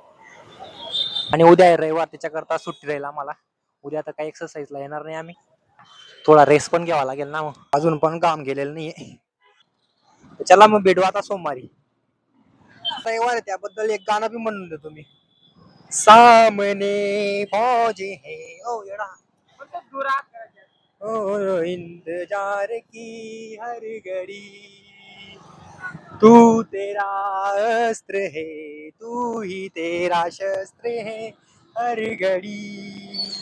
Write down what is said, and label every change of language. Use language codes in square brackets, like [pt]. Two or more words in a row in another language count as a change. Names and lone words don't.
[mr] आणि उद्या रविवार त्याच्याकरता सुट्टी राहील आम्हाला. उद्या तर काही एक्सरसाइजला येणार नाही आम्ही. थोडा रेस्ट पण घ्यावा लागेल ना मग अजून पण काम केलेलं नाहीये. चला मग भेटू आता सोमवारी. रविवार आहे त्याबद्दल एक गाणं बी म्हणून देतो मी. [hi] सामने फौजी है ओ येडा ओ इंतजार की हर घड़ी तू तेरा अस्त्र है तू ही तेरा शस्त्र है हर घड़ी